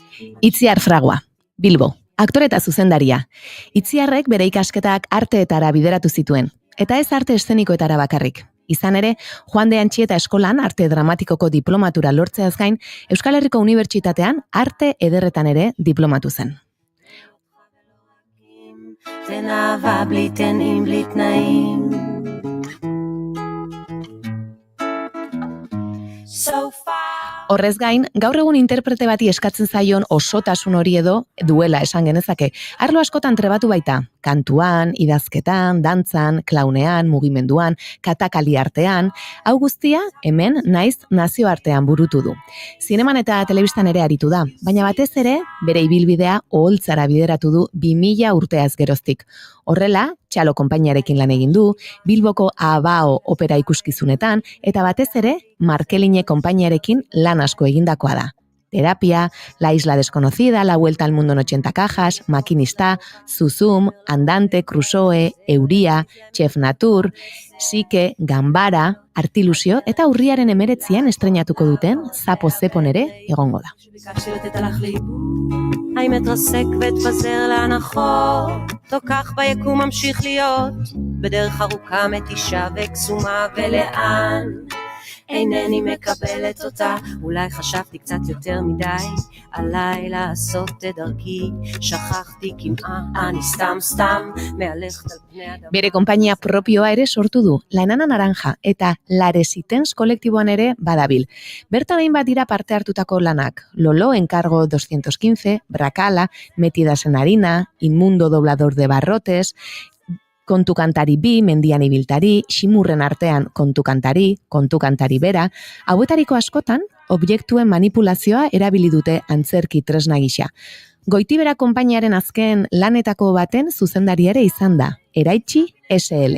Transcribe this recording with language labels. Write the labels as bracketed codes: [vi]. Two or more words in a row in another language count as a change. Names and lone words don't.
[eu] Itziar Fragua, Bilbo, aktore eta zuzendaria. Itziarrek bere ikasketak arteetara bideratu zituen, eta ez arte eszenikoetara bakarrik. Izan ere, Juan de Antxieta eskolan arte dramatikoko diplomatura lortzeaz gain, Euskal Herriko Unibertsitatean arte ederretan ere diplomatu zen. [he] תן אהבה בלי תנאים בלי תנאים. [en] So far. [eu] Horrez gain, gaur egun interprete bati eskatzen zaion osotasun hori edo duela esan genezake. Arlo askotan trebatu baita, kantuan, idazketan, dantzan, klaunean, mugimenduan, katakali artean, hau guztia hemen naiz nazioartean burutu du. Zineman eta telebistan ere aritu da, baina batez ere bere ibilbidea oholtzara bideratu du 2000 urteaz geroztik. Horrela, Txalo konpainiarekin lan egin du, Bilboko Abao opera ikuskizunetan, eta batez ere, Markeline konpainiarekin lan asko egindakoa da. Terapia, La Isla Desconocida, La Vuelta al Mundo en 80 cajas, Maquinista, Zuzum, Andante, Crusoe, Euria, Chef Natur, Sike, Gambara, Artilusio eta urriaren 19an estreinatuko duten Zapo Zepon ere egongo da. [he] ביקשתי לתת לך לאיבוד, האם אתרסק ואתפזר לאנחות, לא כך ביקום ממשיך להיות, בדרך ארוכה מתישה וקסומה ולאן, אינני מקבלת אותה, אולי חשבתי קצת יותר מדי, עליי לעשות את דרכי, שכחתי כמעט, אני סתם מהלכת על פני אדם. [eu] Bere konpainia propioa ere sortu du, La Enana Naranja eta Laresitens kolektiboan ere badabil. Bertan hainbat dira parte hartutako lanak, Lolo, Encargo 215, Bracala, Metidas en Harina, Inmundo Doblador de Barrotes, Kontu kantari bi, mendian ibiltari, ximurren artean kontu kantari bera, hauetariko askotan, objektuen manipulazioa erabili dute antzerki tresna gisa. Goitibera konpainiaren azken lanetako baten zuzendari ere izan da, Eraitsi SL.